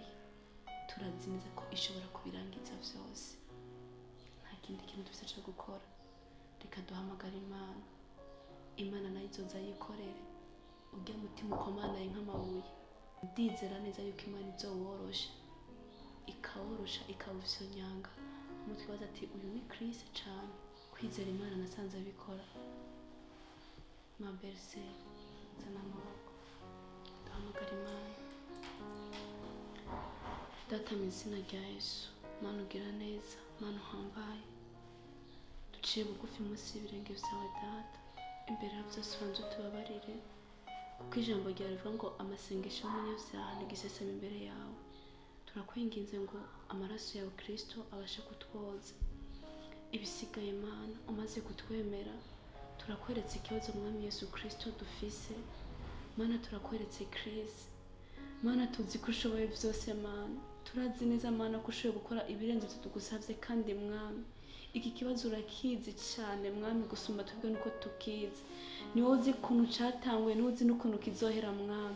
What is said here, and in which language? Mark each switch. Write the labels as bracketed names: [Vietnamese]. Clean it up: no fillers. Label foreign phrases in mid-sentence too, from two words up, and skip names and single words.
[Rundi] turazi neza ko ishobora kubirangiza vyose nta kindi kintu dufite cyo gukora reka duhamagara Imana nayo izoza yikorere ujya mutima ukomanaye nk'amabuye ndizera neza yuko Imana izoworosha ikaworosha ikawufyonyanga umutwe waza ati uyu ni Chris cane kwizera Imana nasanze abikora ma berse zana amaboko duhamagara Imana data mu izina rya Yesu Mana ugira neza Mana uhambaye duciye bugufi munsi y'ibirenge vyawe data imbere ya byose ubanza utubabarire kuko ijambo ryawe rivuga ngo amasengesho y'umunyabyaha ntigiseseme imbere yawe turakwinginze ngo amaraso yawe Kristo abashe kutwoza ibisigaye Mana umaze kutwemera turakweretse ikibazo mwami Yesu Kristo dufise Mana turakweretse Chris Mana tuzi ko ushoboye byose Mana turazi neza Mana ko ushoboye gukora ibirenze ibyo tugusavye kandi mwami iki kibazo urakizi cyane mwami gusumba twebwe nuko tukizi, niwe uzi ukuntu cyatangwe, niwe uzi n'ukuntu kizohera mwami.